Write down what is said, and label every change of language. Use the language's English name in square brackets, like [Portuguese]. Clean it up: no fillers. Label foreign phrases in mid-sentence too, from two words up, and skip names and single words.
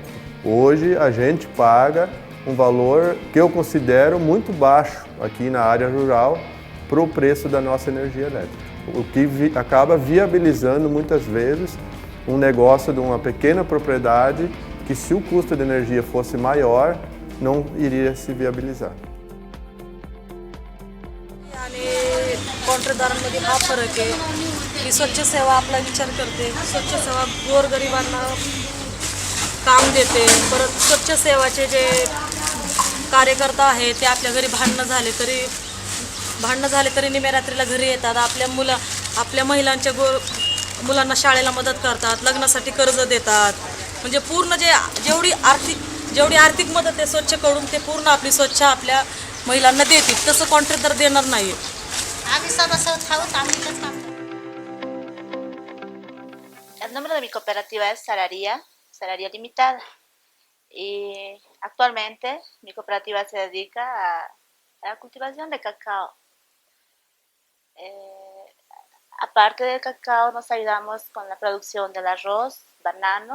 [Portuguese] Hoje a gente paga um valor que eu considero muito baixo aqui na área rural para o preço da nossa energia elétrica. O que acaba viabilizando muitas vezes um negócio de uma pequena propriedade que, se o custo de energia fosse maior, não iria se viabilizar. [Marathi] आणि कॉन्ट्रॅक्टदारांमध्ये हा फरक आहे की स्वच्छ सेवा आपला विचार करते, स्वच्छ सेवा गोरगरिबांना काम देते. परत स्वच्छ सेवाचे जे कार्यकर्ता आहेत ते आपल्या घरी भांडणं झाले तरी निम्यारात्रीला घरी येतात. आपल्या महिलांच्या मुलांना शाळेला मदत करतात, लग्नासाठी कर्ज देतात. म्हणजे पूर्ण जेवढी आर्थिक मदत आहे स्वच्छकडून ते पूर्ण आपली स्वच्छ आपल्या महिलांना देतील. तसं कॉन्ट्रॅक्टर देणार नाही. आम्ही सभासद आहोत, आम्ही इथंच काम करतो. [Spanish] El nombre de mi cooperativa es Salaria Limitada. Y actualmente mi cooperativa se dedica a la cultivación de cacao. Aparte del cacao, nos ayudamos con la producción del arroz, banano.